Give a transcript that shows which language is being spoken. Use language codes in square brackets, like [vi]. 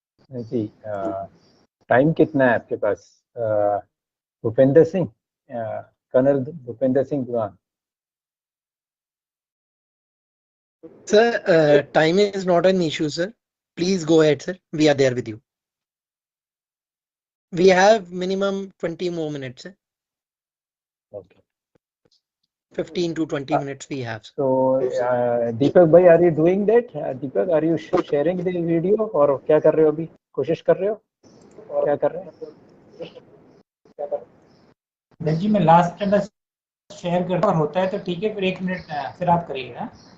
[hi] जी, time कितना है आपके पास? Bhupendra Singh, colonel Bhupendra Singh दुआन। [en] Sir, time is not an issue, sir. Please go ahead, sir. We are there with you. We have minimum 20 more minutes, sir. Okay. 15 to 20 minutes we have. So, Deepak bhai, are you doing that? Deepak, are you sharing the video [hi] और क्या कर रहे हो अभी? कोशिश कर रहे हो? क्या कर रहे हैं? जी मैं लास्ट टाइम बस शेयर करता हूँ, होता है तो ठीक है, फिर 1 मिनट फिर आप करिएगा।